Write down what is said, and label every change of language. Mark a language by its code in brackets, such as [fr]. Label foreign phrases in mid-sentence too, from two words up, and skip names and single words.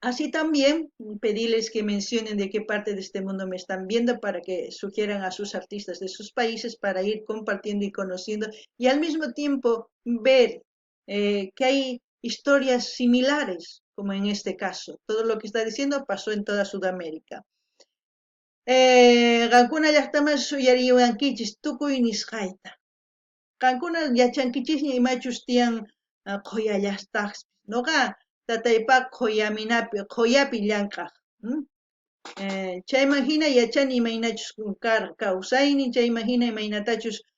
[es] Así también pedirles que mencionen de qué parte de este mundo me están viendo para que sugieran a sus artistas de sus países para ir compartiendo y conociendo y al mismo tiempo ver que hay historias similares, como en este caso. Todo lo que está diciendo pasó en toda Sudamérica. [qu] Qankuna llaqtaman suyariwankichis tukuy nisqayta. Qankuna yachankichikña imachus tiyan quyallastaqsi. Noqa tataypa quyapi llamk'aq. Chayman hina yachani imaynachus kawsaynin, chayman hina imaynatachus